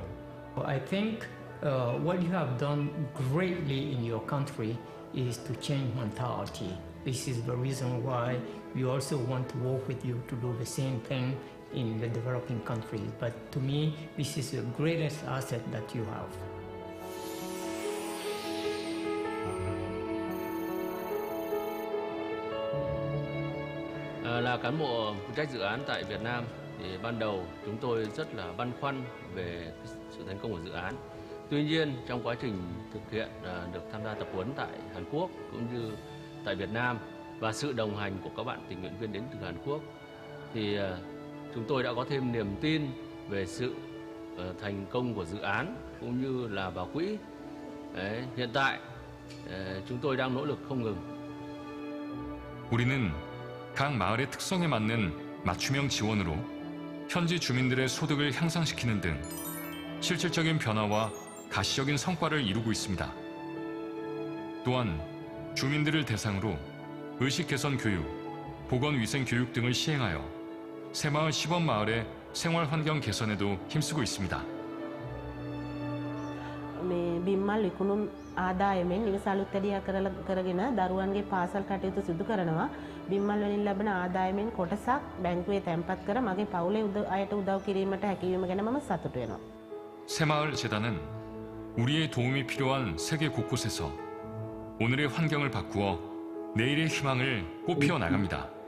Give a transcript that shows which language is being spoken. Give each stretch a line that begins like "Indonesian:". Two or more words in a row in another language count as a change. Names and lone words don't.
English: I think what you have done greatly in your country is to change mentality. This is the reason why we also want to work with you to do the same thing in the developing countries. But to me, this is the greatest asset that you have.
Vietnamese: Là cán bộ phụ trách dự án tại Việt Nam thì ban đầu chúng tôi rất là băn khoăn về sự thành công của dự án. Tuy nhiên trong quá trình thực hiện được tham gia tập huấn tại Hàn Quốc cũng như tại Việt Nam và sự đồng hành của các bạn tình nguyện viên đến từ Hàn Quốc thì chúng tôi đã có thêm niềm tin về sự thành công của dự án cũng như là vào quỹ. Đấy, hiện tại chúng tôi đang nỗ lực không ngừng.
Korean: 우리는 각 마을의 특성에 맞는 맞춤형 지원으로 현지 주민들의 소득을 향상시키는 등 실질적인 변화와 가시적인 성과를 이루고 있습니다. 또한 주민들을 대상으로 의식 개선 교육, 보건 위생 교육 등을 시행하여 새마을 시범마을의 생활 환경 개선에도 힘쓰고 있습니다.
Sinhala: මේ බිම්මල් විකුණුම් ආදායමෙන් නිවස අලුත්වැඩියා කරගෙන දරුවන්ගේ පාසල් කටයුතු සිදු කරනවා. බිම්මල් වලින් ලැබෙන ආදායමෙන් කොටසක් බැංකුවේ තැන්පත් කර මගේ පවුලේ අයට උදව් කිරීමට හැකියවීම ගැන මම සතුටු වෙනවා.
Korean: 새마을 재단은 우리의 도움이 필요한 세계 곳곳에서 오늘의 환경을 바꾸어 내일의 희망을 꽃피워 나갑니다.